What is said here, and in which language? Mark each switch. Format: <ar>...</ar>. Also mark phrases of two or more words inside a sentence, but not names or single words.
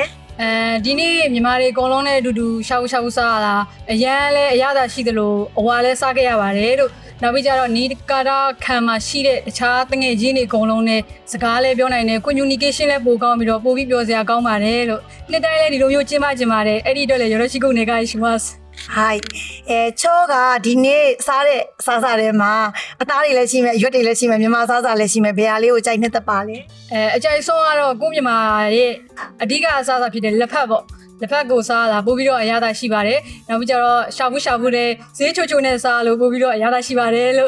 <my>ဒီနေ့မြန်မာတွေအကုန်လုံးနဲ့အတူတူရှာဘူးစားရတာအရန်လဲအရသာရှိသလိုအဝါလဲစားခဲ့ရပါတယ်လို့နောက်ပြီးကြတော့နီကာတာခံမှာရှိတဲ့တခြားတငယ်ချင်းတွေအကုန်လုံးနဲ့စကားလဲပြောနိုင်တယ် communication လဲပိုကောင်းပြီးတော့ပိုပြီးပြောစရာကောင်းပါတယ်လို့နှစ်တိုင်းလဲဒီလိုမျိုးကျင်းပကြပါတယ်အဲ့ဒီအတွက်လဲ</my> <ja>よろしくお願いします</ja> <my>ဟိုင်ချောကဒီနေ့စားတဲ့စားစာထဲမှာအသားတွေလည်းရှိမယ်အရွက်တွေလည်းရှိမယ်မြန်မာစားစာလည်းရှိမယ်ဘယ်ဟာလေးကိုကြိုက်နှစ်သက်ပါလဲ အကြိုက်ဆုံးကတော့ကိုမြန်မာရဲ့အဓိကအစားအစာဖြစ်တဲ့လက်ဖက်ပေါ့လက်ဖက်ကိုစားလာပို့ပြီးတော့အရသာရှိပါတယ်နောက်ပြီးကြတော့ရှာဘူးတဲ့ဈေးချိုနဲ့စားလို့ပို့ပြီးတော့အရသာရှိပါတယ်လို့</my>